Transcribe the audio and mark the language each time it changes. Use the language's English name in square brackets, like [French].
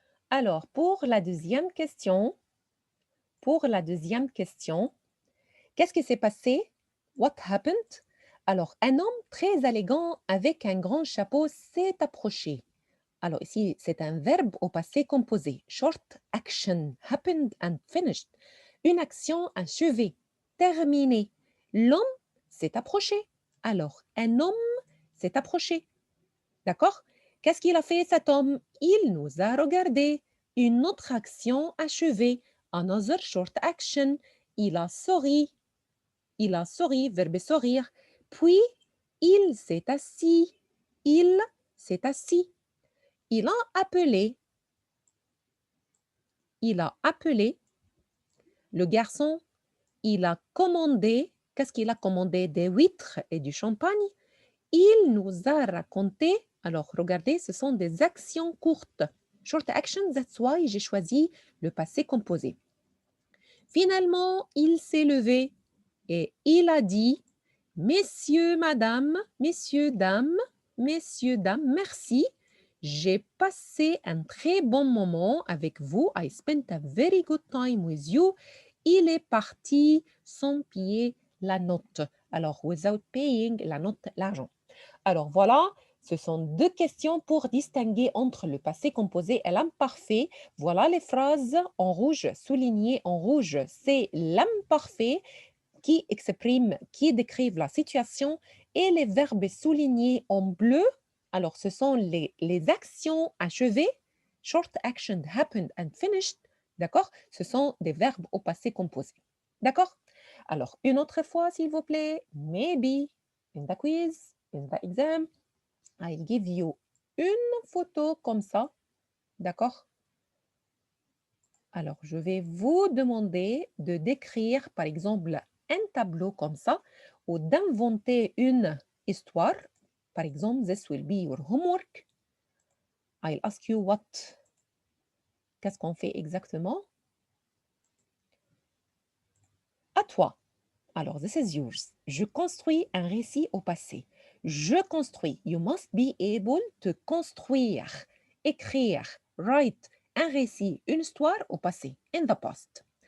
[French] Alors, pour la deuxième question, qu'est-ce qui s'est passé? [English] What happened? [French] Alors, un homme très élégant avec un grand chapeau s'est approché. Alors ici, c'est un verbe au passé composé. [English] Short action, happened and finished. [French] Une action achevée, terminée. L'homme s'est approché. Alors, un homme s'est approché. D'accord? Qu'est-ce qu'il a fait cet homme? Il nous a regardé. Une autre action achevée. [English] Another short action. [French] Il a souri. Il a souri, verbe sourire. Puis, il s'est assis. Il s'est assis. Il a appelé. Il a appelé. Le garçon, il a commandé. Qu'est-ce qu'il a commandé? Des huîtres et du champagne. Il nous a raconté. Alors, regardez, ce sont des actions courtes. [English] Short action, that's why [French] j'ai choisi le passé composé. Finalement, il s'est levé et il a dit: Messieurs, dames, merci. J'ai passé un très bon moment avec vous. [English] I spent a very good time with you. [French] Il est parti sans payer la note. Alors, [English] without paying [French] la note, l'argent. Alors voilà, ce sont deux questions pour distinguer entre le passé composé et l'imparfait. Voilà les phrases en rouge, soulignées en rouge. C'est l'imparfait qui décrivent la situation, et les verbes soulignés en bleu, alors ce sont les actions achevées, [English] short action, happened and finished, [French] d'accord? Ce sont des verbes au passé composé, d'accord? Alors, une autre fois, s'il vous plaît, [English] maybe, in the quiz, in the exam, I'll give you [French] une photo comme ça, d'accord? Alors, je vais vous demander de décrire, par exemple, un tableau comme ça, ou d'inventer une histoire. Par exemple, [English] this will be your homework. I'll ask you what. [French] Qu'est-ce qu'on fait exactement? À toi. Alors, [English] this is yours. [French] Je construis un récit au passé. Je construis. [English] You must be able to [French] construire, écrire, [English] write [French] un récit, une histoire au passé, [English] in the past.